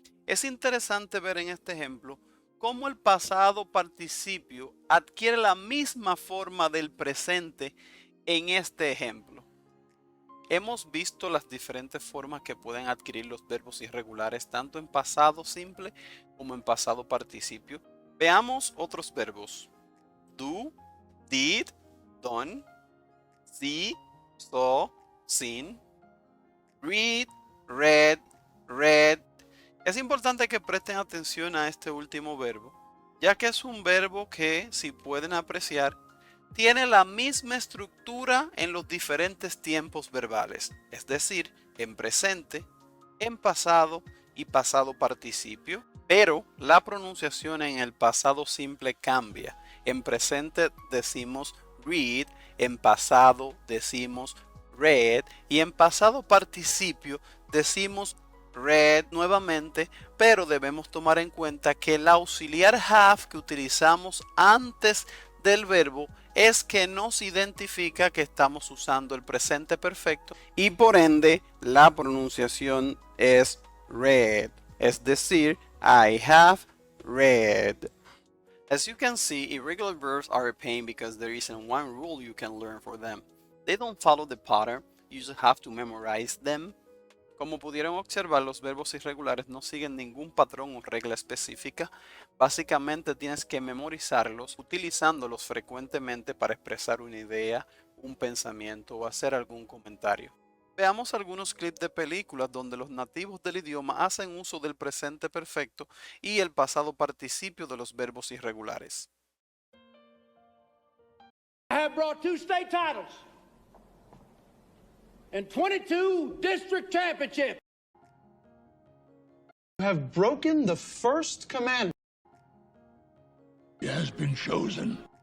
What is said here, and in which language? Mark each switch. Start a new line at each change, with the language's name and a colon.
Spanish: Es interesante ver en este ejemplo cómo el pasado participio adquiere la misma forma del presente en este ejemplo. Hemos visto las diferentes formas que pueden adquirir los verbos irregulares tanto en pasado simple como en pasado participio. Veamos otros verbos.
English: Do, did, done, see, saw, seen, read, read, read.
Spanish: Es importante que presten atención a este último verbo, ya que es un verbo que, si pueden apreciar, tiene la misma estructura en los diferentes tiempos verbales, es decir, en presente, en pasado y pasado participio, pero la pronunciación en el pasado simple cambia. En presente decimos read, en pasado decimos read y en pasado participio decimos read nuevamente, pero debemos tomar en cuenta que el auxiliar have que utilizamos antes del verbo es que nos identifica que estamos usando el presente perfecto y por ende la pronunciación es read, es decir,
English: I have read. As you can see, irregular verbs are a pain because there isn't one rule you can learn for them. They don't follow the pattern, you just have to memorize them.
Spanish: Como pudieron observar, los verbos irregulares no siguen ningún patrón o regla específica. Básicamente tienes que memorizarlos, utilizándolos frecuentemente para expresar una idea, un pensamiento o hacer algún comentario. Veamos algunos clips de películas donde los nativos del idioma hacen uso del presente perfecto y el pasado participio de los verbos irregulares.
English: I have brought 2 state titles and 22 district championships. You have broken the first commandment. He has been chosen.